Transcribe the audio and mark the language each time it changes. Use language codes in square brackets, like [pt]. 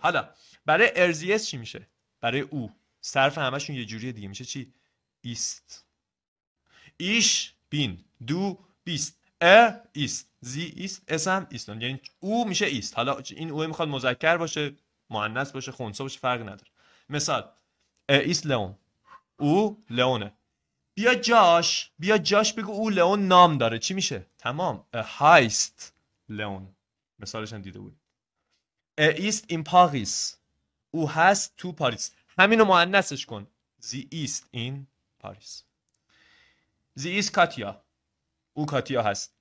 [fa] حالا برای ارزیس چی میشه؟ برای او صرف همشون یه جوریه دیگه، میشه چی؟ ist. [de] Ich bin. Du bist. ist. Sie ist. es هم ist. [fa] یعنی او میشه ist. حالا این او میخواد مذکر باشه مؤنث باشه خنثی باشه فرق نداره. [de] مثال ist Leon. [fa] او لئونه. بیا جاش بگو او لئون نام داره، چی میشه؟ تمام. [de] heißt Leon. [fa] مثالش هم دیده بود. [de] ist in Paris. [fa] او هست تو پاریس. همینو مؤنثش کن. زی ایست این پاریس. زی ایست کاتیا. او کاتیا هست.